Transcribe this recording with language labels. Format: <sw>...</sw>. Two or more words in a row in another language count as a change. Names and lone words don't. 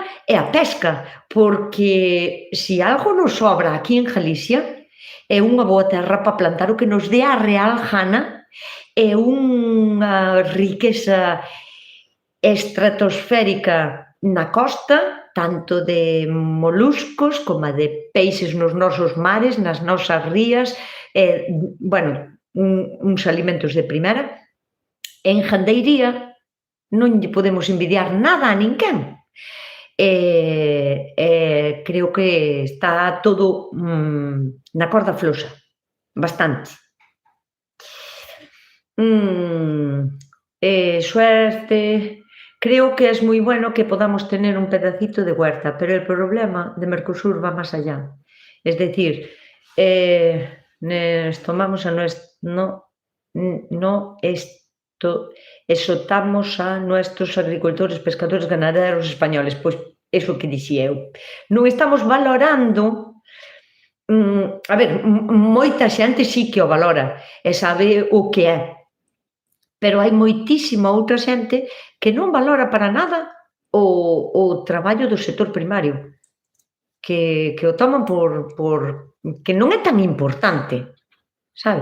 <gl>e a pesca, porque se algo nos sobra aquí en Galicia é unha boa terra para plantar o que nos dé a real gana e unha riqueza estratosférica na costa, tanto de moluscos como de peixes nos nosos mares, nas nosas rías, uns alimentos de primeira. En gandeiría non lle podemos envidiar nada a ninguén. Creo que está todo na corda floxa, bastante.</gl> <es>Suerte. Creo que es muy bueno que podamos tener un pedacito de huerta, pero el problema de Mercosur va más allá. Es decir, exhortamos a nuestros agricultores, pescadores, ganaderos españoles.</es> <gl>Pois eso que dixía eu. Non estamos valorando. A ver, moita xente sí que o valora e sabe o que é, pero hai moitísima outra xente que non valora para nada o traballo do sector primario, que o toman por que non é tan importante, sabes?</gl>